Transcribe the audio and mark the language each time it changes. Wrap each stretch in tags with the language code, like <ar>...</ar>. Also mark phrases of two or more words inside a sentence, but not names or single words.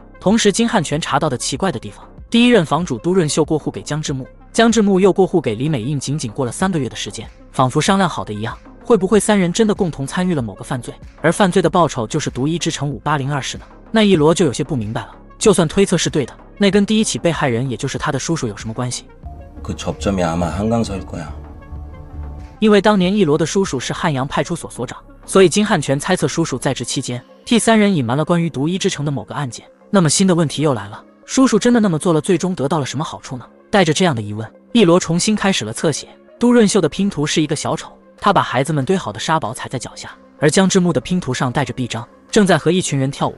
<zh>同时金汉全查到的奇怪的地方，第一任房主都润秀过户给江之木，江之木又过户给李美印，仅仅过了3个月的时间，仿佛商量好的一样。会不会3人真的共同参与了某个犯罪，而犯罪的报酬就是独一之城5802室呢？那一罗就有些不明白了。就算推测是对的，那跟第一起被害人也就是他的叔叔有什么关系？</zh> <ko>그 접점이 아마 한강서일 거야.</ko> <zh>因为当年一罗的叔叔是汉阳派出所所长，所以金汉全猜测叔叔在职期间替3人隐瞒了关于独一之城的某个案件。那么新的问题又来了，叔叔真的那么做了，最终得到了什么好处呢？带着这样的疑问，一罗重新开始了侧写。都润秀的拼图是一个小丑，他把孩子们堆好的沙堡踩在脚下，而江之木的拼图上带着臂章，正在和一群人跳舞。</zh>